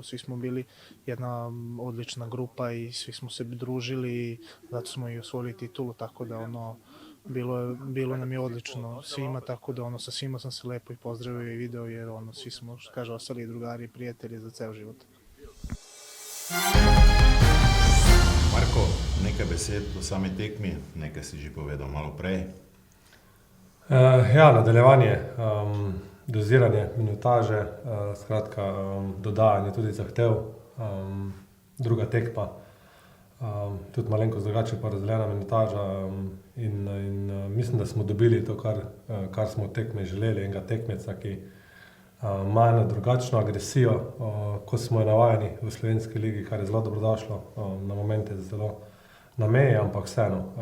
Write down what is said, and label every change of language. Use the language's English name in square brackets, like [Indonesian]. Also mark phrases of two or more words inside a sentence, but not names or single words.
[Serbian] Svi smo bili jedna odlična grupa i svi smo se družili i zato smo i osvojili titulu, tako da bilo nam je odlično svima, tako da sa svima sam se lepo i pozdravio i video jer svi smo, kaže, ostali drugari i prijatelji za ceo život. [Slovenian] Marko, nekaj besed o sami tekmi, nekaj si že povedal malo prej. Nadaljevanje, doziranje minutaže, skratka dodajanje tudi zahtev, druga tekma, tudi malenkost drugače pa razdeljena minutaža in mislim, da smo dobili to, kar smo od tekme želeli, enega tekmeca, ki ima eno drugačno agresijo, ko smo jo navajeni v slovenski ligi, kar je zelo dobrodošlo, na momente zelo na meji, ampak vseeno.